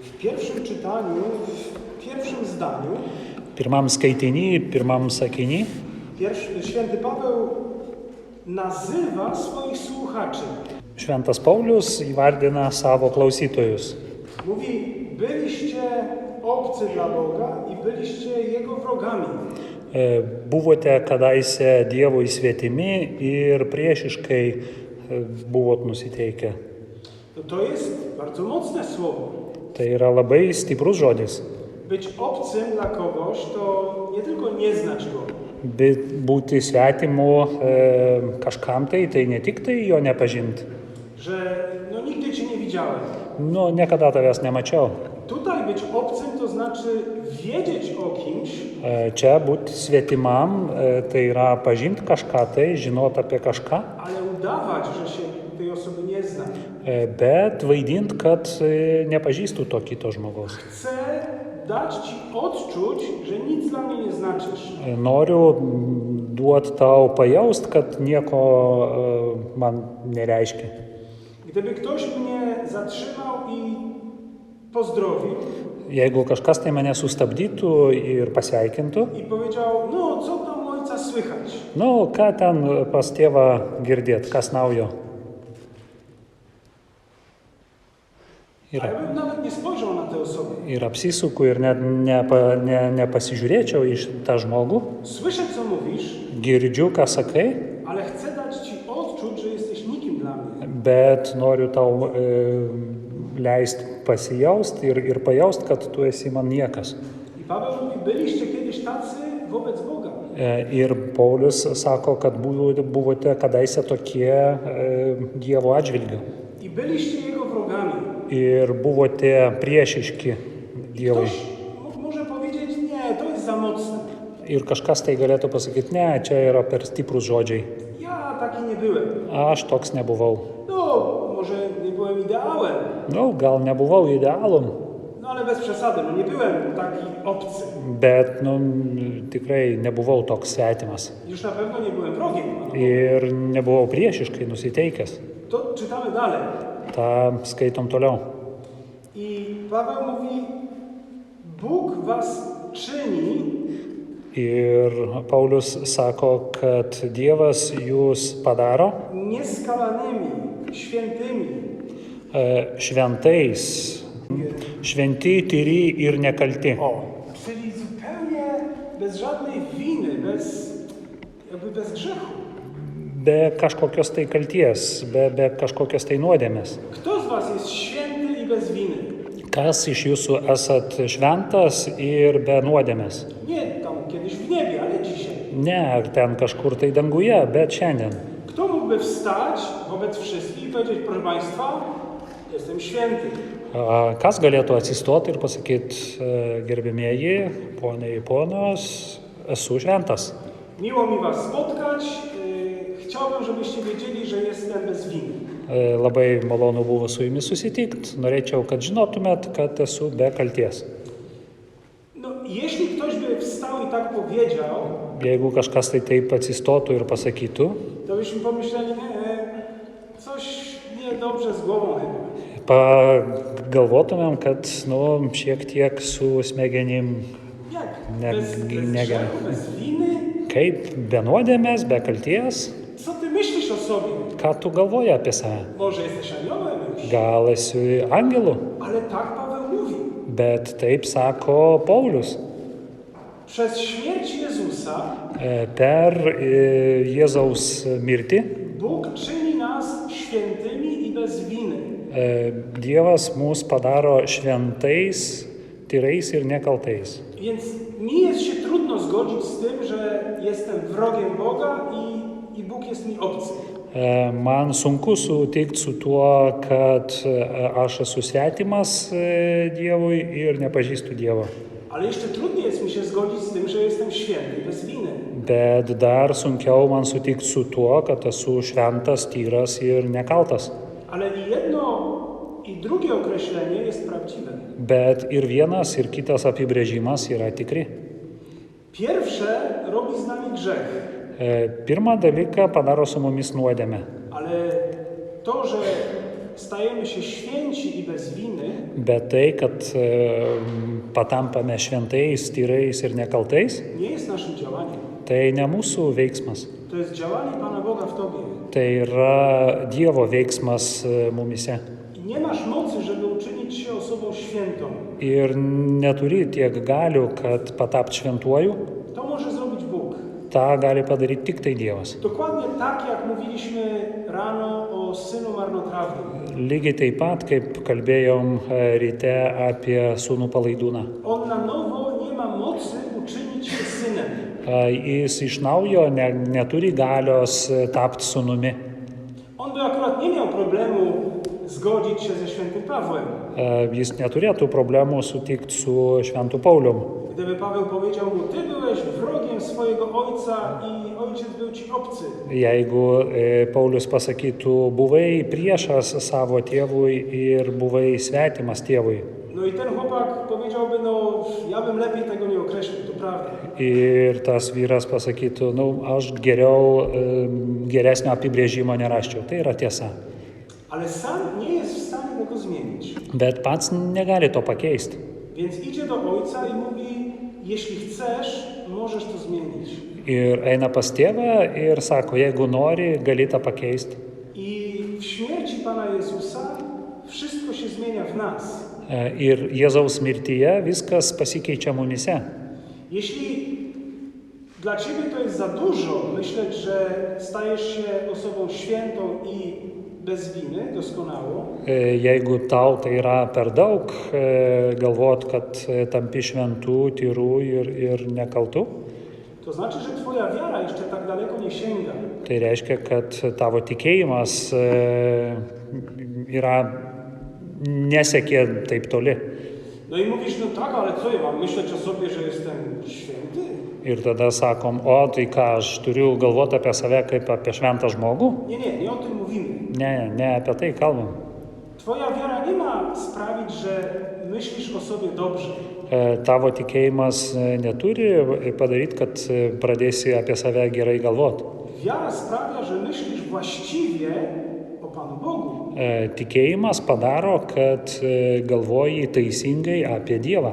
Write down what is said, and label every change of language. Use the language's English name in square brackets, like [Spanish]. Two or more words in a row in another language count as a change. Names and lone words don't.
[Polish] W pierwszym czytaniu, w pierwszym zdaniu [Lithuanian] Pirmam skaitiny, pirmam sakiny [Polish] święty Paweł nazywa swoich słuchaczy. [Lithuanian] Šventas Paulius įvardina savo klausytojus. [Polish] Mówi, byliście obcy dla Boga i byliście Jego wrogami. [Lithuanian] Buvote kadaise Dievui svetimi ir priešiškai buvot nusiteikę. [Polish] To jest bardzo mocne słowo. [Lithuanian] Tai yra labai stiprus žodis. [Polish] Być obcym dla kogoś to nie tylko nie znać go, [Lithuanian] Būti svetimu kažkam tai ne tik tai jo nepažinti. [Polish] że nigdy cię nie widziałem. [Lithuanian] Niekada tavęs nemačiau. [Polish] Tutaj być obcym to znaczy wiedzieć o kimś, [Lithuanian] Čia būti svetimam, tai yra pažinti kažką, tai žinoti apie kažką, [Polish] ale udawać, że się tej osoby nie zna. [Lithuanian] bet vaidinti, kad nepažįstu to kito žmogaus. [Polish] Chcę dać ci odczuć, że nic dla mnie nie znaczysz. [Lithuanian] Noriu duoti tau pajaust, kad nieko man nereiškia. [Polish] Gdyby ktoś mnie zatrzymał i pozdrowił [Lithuanian] Jeigu kažkas tai mane sustabdytų ir pasveikintų, [Polish] i powiedział, no co tam ojca słychać? [Lithuanian] ką ten pas tėvą girdėt, kas naujo. [Polish] A ja bym nawet nie spojrzał na tę osobę. [Lithuanian] Ir apsisuku ir net nepasižiūrėčiau iš tą žmogų. [Polish] Słyszę, co mówisz, [Lithuanian] Girdžiu, ką sakai, [Polish] ale chcę dać ci odczuć, że jesteś nikim dla mnie. [Lithuanian] bet noriu tau leisti pasijaust ir pajaust, kad tu esi man niekas. [Polish] I Paweł mówi, byliście kiedyś tacy wobec Boga. [Lithuanian] Ir Paulius sako, kad buvote kadaise tokie Dievo atžvilgiu. [Polish] I byliście Jego wrogami. [Lithuanian] Ir buvote priešiški Dievui. [Polish] Ktoś może powiedzieć, nie, to jest za mocne. [Lithuanian] Ir kažkas tai galėtų pasakyti, ne, čia yra per stiprus žodžiai. [Polish] Ja taki nie byłem. [Lithuanian] Aš toks nebuvau. [Polish] No, może nie byłem ideałem, [Lithuanian] Gal nebuvau idealum, [Polish] ale bez przesady, nie byłem taki obcy. [Lithuanian] bet tikrai nebuvau toks svetimas. [Polish] Już na pewno nie byłem wrogiem. [Lithuanian] Ir nebuvau priešiškai nusiteikęs. [Polish] To czytamy dalej. [Lithuanian] Ta skaitom toliau. [Polish] I Paweł mówi, Bóg was czyni [Lithuanian] Ir Paulius sako, kad Dievas jūs padaro [Polish] nieskalanymi, świętymi. [Lithuanian] Šventais, šventi, tyri ir nekalti. [Polish] Czyli zupełnie bez żadnej winy, bez grzechu. [Lithuanian] Be kažkokios tai kalties, be kažkokios tai nuodėmės. [Polish] Kto z was jest święty i bez winy? [Lithuanian] Kas iš jūsų esat šventas ir be nuodėmės? [Polish] Nie tam kiedyś w niebie, ale dzisiaj. [Lithuanian] Ne, ten kažkur tai danguje, bet šiandien. [Polish] Kto mógłby wstać wobec wszystkich i powiedzieć, proszę państwa, jestem święty. [Lithuanian] Kas galėtų atsistoti ir pasakyti, gerbimieji, poniai ir ponos, esu šventas. [Polish] Miło mi was spotkać. Chciałbym, żebyście wiedzieli, że jestem bez winy. [Lithuanian] Labai malonu buvo su jumis susitikti. Norėčiau, kad žinotumėt, kad esu be kalties. [Polish] Jeśli ktoś by wstał i tak powiedział, [Lithuanian] Jeigu kažkas tai taip atsistotų ir pasakytų, [Polish] to byśmy pomyśleli, coś niedobrze z głową chyba. [Lithuanian] Pagalvotumėm, kad šiek tiek su smegenim [Polish] Jak? Bez grzechu, bez winy? [Lithuanian] Kaip be nuodėmės, be kalties? [Polish] Co ty myślisz o sobie? [Lithuanian] Ką tu galvoji apie save? [Polish] Może jesteś aniołem już? [Lithuanian] Gal esi angelu? [Polish] Ale tak Paweł mówi. [Lithuanian] Bet taip sako Paulius. [Polish] Przez śmierć Jezusa [Lithuanian] Per Jėzaus mirtį [Polish] Bóg czyni nas świętymi i bez winy. [Lithuanian] Dievas mus padaro šventais, tyrais ir nekaltais. [Polish] Więc mi jest się trudno zgodzić z tym, że jestem wrogiem Boga i Bóg jest mi obcy. [Lithuanian] Man sunku sutikti su tuo, kad aš esu svetimas Dievui ir nepažįstu Dievo. [Polish] Ale jeszcze trudniej jest mi się zgodzić z tym, że jestem święty bez winy. [Lithuanian] Bet dar sunkiau man sutikti su tuo, kad esu šventas, tyras ir nekaltas. [Polish] Ale i jedno, i drugie określenie jest prawdziwe. [Lithuanian] Bet ir vienas, ir kitas apibrėžimas yra tikri. [Polish] Pierwsze robi z nami grzech. [Lithuanian] Pirmą dalyką padaro su mumis nuodėmę. [Polish] Ale to, że stajemy się święci i bez winy, [Lithuanian] bet tai, kad patampame šventais, tyrais ir nekaltais, [Polish] nie jest naszym działaniem. [Lithuanian] tai ne mūsų veiksmas. [Polish] To jest działanie Pana Boga w Tobie. [Lithuanian] Tai yra Dievo veiksmas mumise. [Polish] I nie masz mocy, żeby uczynić się osobą świętą. [Lithuanian] Ir neturi tiek galių, kad patapt šventuoju, [Polish] To może zrobić Bóg. [Lithuanian] tą gali padaryti tik tai Dievas. [Polish] Dokładnie tak, jak mówiliśmy rano o synu marnotrawnym. [Lithuanian] Lygiai taip pat, kaip kalbėjom ryte apie sūnų palaidūną. [Polish] On na nowo nie ma mocy uczynić się synem. [Lithuanian] Jis iš naujo neturi galios tapti sūnumi. [Polish] On by akurat nie miał problemu zgodzić się ze świętym Pawłem. [Lithuanian] Jis neturėtų problemų sutikti su šventu Paulium. [Polish] Gdyby Paweł powiedział mu, ty byłeś wrogiem swojego ojca i ojciec był ci obcy. [Lithuanian] Jeigu Paulius pasakytų, buvai priešas savo tėvui ir buvai svetimas tėvui. [Polish] No i ten chłopak powiedziałby, no ja bym lepiej tego nie określił, to prawda. [Lithuanian] Ir tas vyras pasakytų, aš geriau geresnio apibrėžimo neraščiau. Tai yra tiesa. [Polish] Ale sam nie jest w stanie tego zmienić. [Lithuanian] Bet pats negali to pakeisti. [Polish] Więc idzie do ojca i mówi, jeśli chcesz, możesz to zmienić. [Lithuanian] Ir eina pas tėvą ir sako, jeigu nori, gali tą pakeisti. [Polish] I w śmierci Pana Jezusa wszystko się zmienia w nas. [Lithuanian] Ir Jėzaus mirtyje viskas pasikeičia mumise. [Polish] Jeśli dla Ciebie to jest za dużo myśleć, że stajesz się osobą świętą i bez winy, doskonałą, [Lithuanian] Jeigu tau tai yra per daug, galvot, kad tampi šventų, tyrų ir nekaltų, [Polish] to znaczy, że Twoja wiara jeszcze tak daleko nie sięga. [Lithuanian] tai reiškia, kad tavo tikėjimas nesiekė taip toli. [Polish] No i mówisz, no tak, ale co ja mam myśleć o sobie, że jestem święty? [Lithuanian] Ir tada sakom, tai ką, aš turiu galvoti apie save kaip apie šventą žmogų? [Polish] Nie o tym mówimy. [Lithuanian] Ne apie tai kalbam. [Polish] Twoja wiara nie ma sprawić, że myślisz o sobie dobrze. [Lithuanian] Tavo tikėjimas neturi padaryti, kad pradėsi apie save gerai galvoti. [Polish] Wiara sprawia, że myślisz właściwie o Panu Bogu. [Lithuanian] Tikėjimas padaro, kad galvoji teisingai apie Dievą.